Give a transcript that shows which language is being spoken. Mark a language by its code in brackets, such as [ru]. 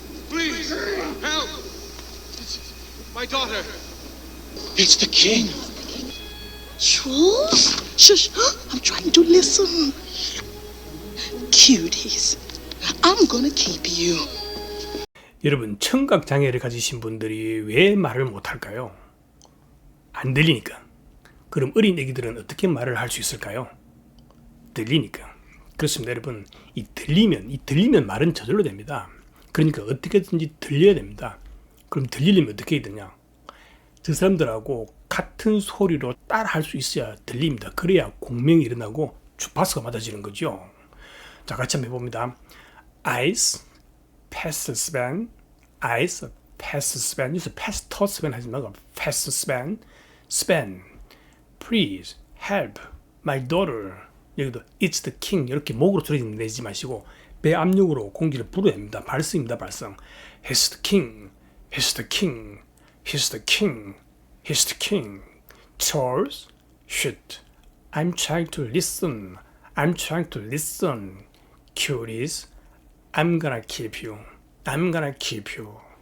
[en] Please, help! It's my daughter. It's the king. Jules? Shush, I'm trying to listen. Cuties, I'm gonna keep you. [ko] 여러분, 청각 장애를 가지신 분들이 왜 말을 못할까요? 안 들리니까. 그럼 어린 애기들은 어떻게 말을 할 수 있을까요? 들리니까. 그렇습니다, 여러분. 이 들리면 말은 저절로 됩니다. 그러니까 어떻게든지 들려야 됩니다. 그럼 들리려면 어떻게 해야 되냐? 저 사람들하고 같은 소리로 따라 할 수 있어야 들립니다. 그래야 공명이 일어나고 주파수가 맞아지는 거죠. 자, 같이 한번 해봅니다. [en] Ice, pass Sven, Ice, pass Sven. [ko] 여기서 [en] pass to Sven [ko] 하지 말고 [en] pass Sven, Sven, please help my daughter. [ko] 여기도 [en] it's the king [ko] 이렇게 목으로 소리 내지 마시고 배 압력으로 공기를 불어야 합니다. 발성입니다, 발성. [en] He's the king, he's the king, he's the king, he's the king. Charles, shit. I'm trying to listen. I'm trying to listen. Cuties, I'm gonna keep you. I'm gonna keep you.